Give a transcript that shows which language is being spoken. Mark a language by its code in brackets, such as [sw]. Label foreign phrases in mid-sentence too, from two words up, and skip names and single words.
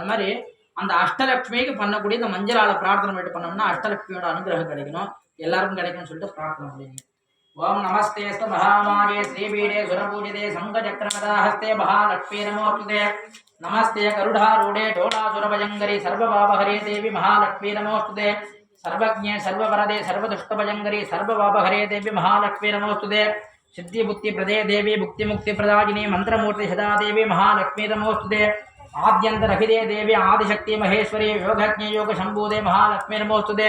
[ta] அது மாதிரி அந்த அஷ்டலட்சுமிக்கு பண்ணக்கூடிய இந்த மஞ்சளால பிரார்த்தனை பண்ணிட்டு பண்ணோம்னா அஷ்டலட்சுமியோட அனுகிரகம் கிடைக்கணும், எல்லாருக்கும் கிடைக்கும்னு சொல்லிட்டு பிரார்த்தனை பண்ணிங்க. [sa] ओम् नमस्तेऽस्तु महामाये श्रीपीठे सुरपूजिते शङ्खचक्रगदाहस्ते महालक्ष्मि नमोऽस्तुते. नमस्ते गरुडारूढे कोलासुरभयङ्करि सर्वपापहरे देवि महालक्ष्मि नमोऽस्तुते. सर्वज्ञे सर्ववरदे सर्वदुष्टभयंकरी सर्वपापहरे देवी महालक्ष्मी नमोस्तुते. सिद्धि बुद्धि प्रदे देवी भुक्ति मुक्ति प्रदायिनी मंत्रमूर्ति सदा देवी महालक्ष्मी नमोस्तुते. आद्यंतरहिते देवी आदिशक्ति महेश्वरी योगज्ञ योग शंभुदे महालक्ष्मी नमोस्तुते.